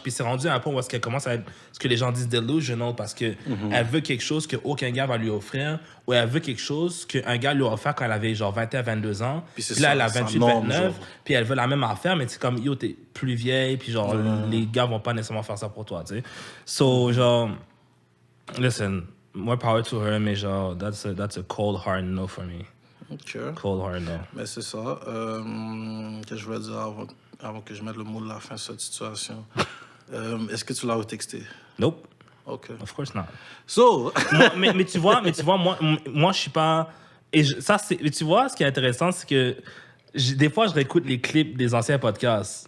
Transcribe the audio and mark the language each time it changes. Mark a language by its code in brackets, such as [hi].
[fr] Puis c'est rendu à un point où est-ce qu'elle commence à être ce que les gens disent delusional parce que elle veut quelque chose qu'aucun gars va lui offrir ou elle veut quelque chose qu'un gars lui a offert quand elle avait, genre, 21, 22 ans. Puis là, elle a 28, 29. Puis elle veut la même affaire, mais c'est comme, yo, t'es plus vieille. Puis, genre, les gars vont pas nécessairement faire ça pour toi, tu sais. So, genre... [en] Listen, more power to her, [fr] mais genre, [en] that's a cold hard no for me. OK. Cold hard no. [fr] Mais c'est ça. Que je voulais dire avant que je mette le mot de la fin sur cette situation. Est-ce que tu l'as retexté? [en] Nope. OK. Of course not. So... [fr] mais tu vois, moi je suis pas... Mais tu vois, ce qui est intéressant, c'est que des fois, je réécoute les clips des anciens podcasts.